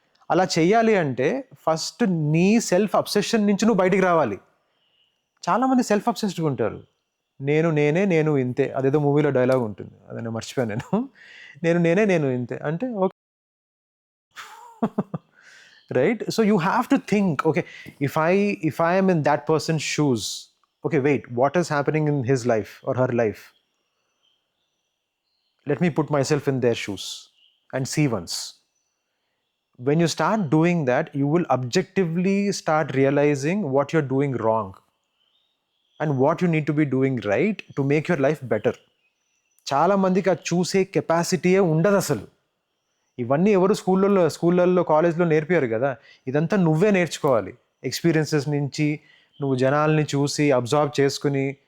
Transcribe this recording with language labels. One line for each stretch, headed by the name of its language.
Telugu: అలా చెయ్యాలి అంటే ఫస్ట్ నీ సెల్ఫ్ అబ్సెషన్ నుంచి నువ్వు బయటికి రావాలి. చాలామంది సెల్ఫ్ అబ్సెస్డ్గా ఉంటారు. నేను ఇంతే, అదేదో మూవీలో డైలాగ్ ఉంటుంది, అది నేను మర్చిపోయాను. నేను ఇంతే అంటే okay, right?
English: So you have to think, okay, if I am in that person's shoes, okay, wait, what is happening in his life or her life? Let me put myself in their shoes and see once. When you start doing that, you will objectively start realizing what you're doing wrong and what you need to be doing right to make your life better.
Telugu: చాలా మందికి అది చూసే కెపాసిటీయే ఉండదు అసలు. ఇవన్నీ ఎవరు స్కూళ్ళల్లో కాలేజ్లో నేర్పారు కదా. ఇదంతా నువ్వే నేర్చుకోవాలి. ఎక్స్పీరియన్సెస్ నుంచి నువ్వు జనాల్ని చూసి అబ్జర్వ్ చేసుకుని.